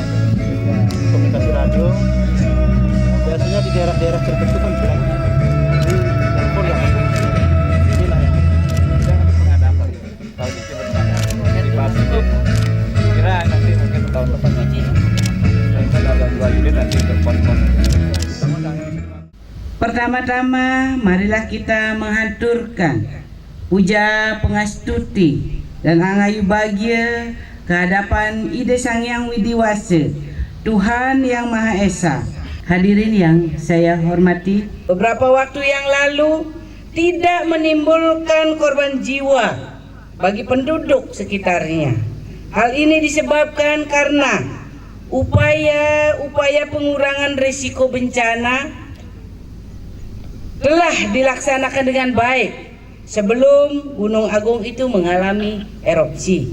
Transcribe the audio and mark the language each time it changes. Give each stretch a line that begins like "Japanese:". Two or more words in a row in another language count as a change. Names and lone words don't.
Indonesian: Komunikasi radio biasanya di daerah-daerah tertentu kan bilang di telepon yang inilah yang pengadapan tahun ini pengadapan di bawah itu kira nanti mungkin tahun depan nanti kita ada 2 unit nanti berpon-pon. Pertama-tama marilah kita menghaturkan puja pengastuti dan angayu bahagia kehadapan Ida Sang Hyang Widiwasa, Tuhan Yang Maha Esa. Hadirin yang saya hormati, beberapa waktu yang lalu tidak menimbulkan korban jiwa bagi penduduk sekitarnya. Hal ini disebabkan karena upaya pengurangan risiko bencana telah dilaksanakan dengan baik sebelum Gunung Agung itu mengalami erupsi.